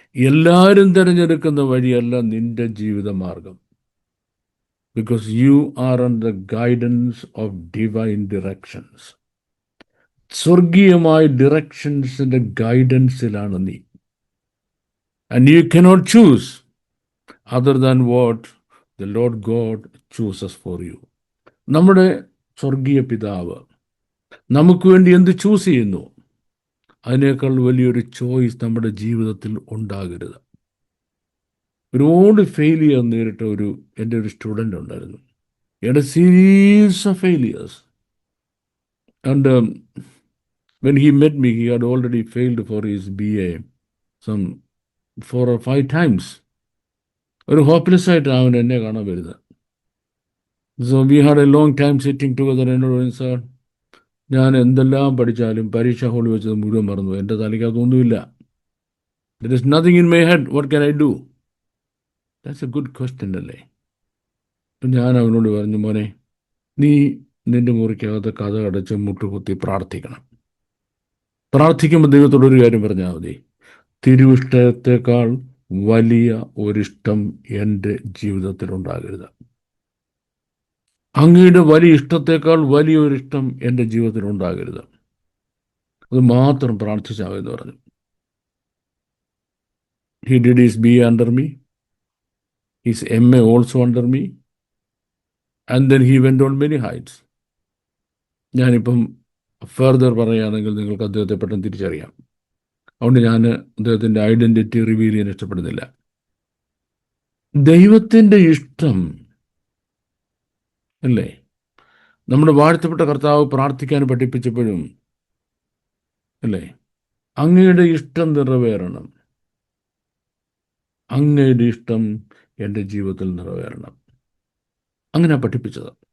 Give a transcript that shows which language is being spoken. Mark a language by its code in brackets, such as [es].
[ml] എല്ലാവരും തിരഞ്ഞെടുക്കുന്ന വഴിയല്ല നിന്റെ ജീവിതമാർഗം. [en] Because you are on the guidance of divine directions. [ml] സ്വർഗീയമായ ഡിറക്ഷൻസിൻ്റെ ഗൈഡൻസിലാണ് നീ. [en] And you cannot choose other than what the Lord God chooses for you. [ml] നമ്മുടെ സ്വർഗീയ പിതാവ് നമുക്ക് വേണ്ടി എന്ത് ചൂസ് ചെയ്യുന്നു, അതിനേക്കാൾ വലിയൊരു ചോയ്സ് നമ്മുടെ ജീവിതത്തിൽ ഉണ്ടാകരുത്. ഒരുപാട് ഫെയിലിയർ നേരിട്ട എൻ്റെ ഒരു സ്റ്റുഡൻ്റ് ഉണ്ടായിരുന്നു. എൻ്റെ [en] Series of failures. And when he met me, he had already failed for his BA some 4 or 5 times. [ml] ഒരു ഹോപ്പ്ലെസ് ആയിട്ടാണ് അവൻ എന്നെ കാണാൻ വരുന്നത്. [en] So we had a long time sitting together. [ml] എന്നോട് പറഞ്ഞു, സാർ, ഞാൻ എന്തെല്ലാം പഠിച്ചാലും പരീക്ഷ ഹോളിൽ വെച്ചത് മുഴുവൻ മറന്നു. എൻ്റെ തലയ്ക്കകത്തൊന്നുമില്ല. [en] There is nothing in my head. What can I do? That's a good question [ml] അല്ലേ? അപ്പം ഞാൻ അവനോട് പറഞ്ഞു, മോനെ, നീ നിന്റെ മുറിക്കകത്ത് കഥ അടച്ച് മുട്ടുകുത്തി പ്രാർത്ഥിക്കണം. പ്രാർത്ഥിക്കുമ്പോൾ ദൈവത്തോടൊരു കാര്യം പറഞ്ഞാൽ മതി: തിരുവിഷ്ടത്തേക്കാൾ വലിയ ഒരിഷ്ടം എൻ്റെ ജീവിതത്തിൽ ഉണ്ടാകരുത്. അങ്ങയുടെ വലിയ ഇഷ്ടത്തേക്കാൾ വലിയൊരിഷ്ടം എൻ്റെ ജീവിതത്തിൽ ഉണ്ടാകരുത്. അത് മാത്രം പ്രാർത്ഥിച്ചാൽ എന്ന് പറഞ്ഞു. [en] He did his BA under me, his MA also under me, and then he went on many heights. [ml] ഞാനിപ്പം ഫർദർ പറയുകയാണെങ്കിൽ നിങ്ങൾക്ക് അദ്ദേഹത്തെ പെട്ടെന്ന് തിരിച്ചറിയാം. അതുകൊണ്ട് ഞാൻ അദ്ദേഹത്തിൻ്റെ ഐഡൻറ്റിറ്റി റിവീൽ ചെയ്യാൻ ഇഷ്ടപ്പെടുന്നില്ല. ദൈവത്തിൻ്റെ ഇഷ്ടം അല്ലേ? നമ്മുടെ വാഴ്ത്തപ്പെട്ട കർത്താവ് പ്രാർത്ഥിക്കാൻ പഠിപ്പിച്ചപ്പോഴും അല്ലേ, അങ്ങയുടെ ഇഷ്ടം നിറവേറണം, അങ്ങയുടെ ഇഷ്ടം എൻ്റെ ജീവിതത്തിൽ നിറവേറണം, അങ്ങനെ പഠിപ്പിച്ചത്.